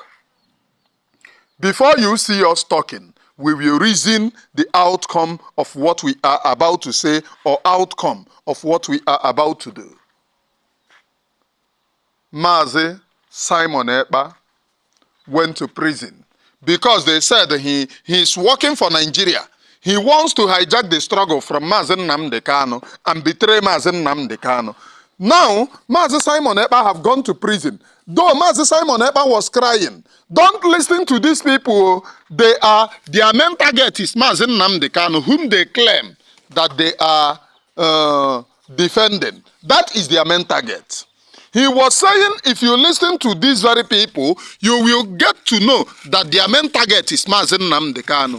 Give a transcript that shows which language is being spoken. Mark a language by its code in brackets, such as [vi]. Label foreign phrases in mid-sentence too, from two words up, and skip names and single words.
[en] Before you see us talking, we will reason the outcome of what we are about to say or outcome of what we are about to do. Maazị Simon Ekpa went to prison because they said he is working for Nigeria. He wants to hijack the struggle from Maazị Nnamdi Kanu and betray Maazị Nnamdi Kanu. Now, Maazị Simon Ekpa have gone to prison. Though Maazị Simon Ekpa was crying, don't listen to these people. Their main target is Maazị Nnamdi Kanu, whom they claim that they are defending. That is their main target. He was saying, if you listen to these very people, you will get to know that their main target is Maazị Nnamdi Kanu.